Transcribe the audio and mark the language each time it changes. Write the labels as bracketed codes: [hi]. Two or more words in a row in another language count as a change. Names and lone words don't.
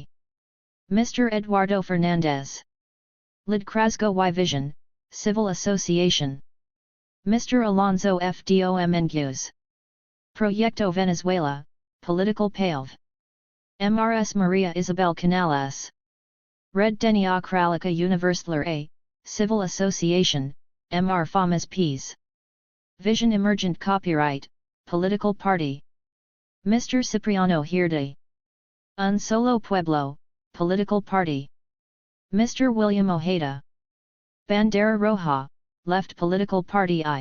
[en] Mr. Eduardo Fernandez. Lid Krasgo Y Vision, Civil Association. Mr. Alonso Fdomengues. Proyecto Venezuela, Political PALV. MRS Maria Isabel Canales. Red Democrática Universal A, Civil Association, MR Famas Ps. Vision Emergent Copyright, Political Party. Mr. Cipriano Hirde. Un Solo Pueblo, Political Party. Mr. William Ojeda. Bandera Roja, Left Political Party I.